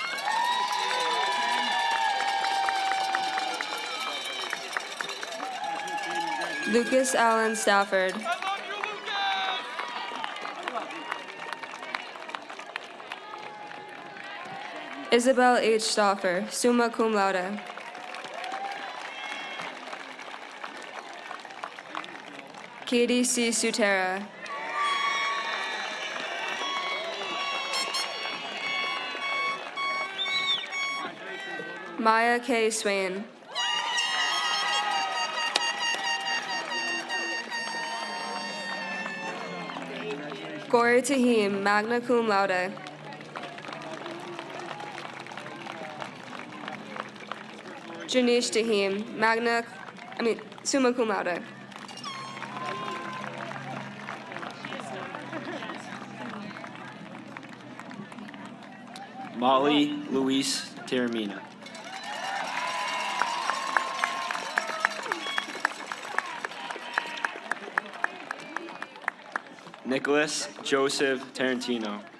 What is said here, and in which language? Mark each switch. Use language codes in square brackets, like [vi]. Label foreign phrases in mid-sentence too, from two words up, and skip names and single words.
[en] Lucas Allen Stafford. Isabel H. Stauffer, [la] summa cum laude. [en] Katie C. Sutera. Maya K. Swain. Gori Tahim, [la] magna cum laude. [en] Janish Tahim, [la] summa cum laude. [en] Molly Luis Terramina. Nicholas Joseph Tarantino.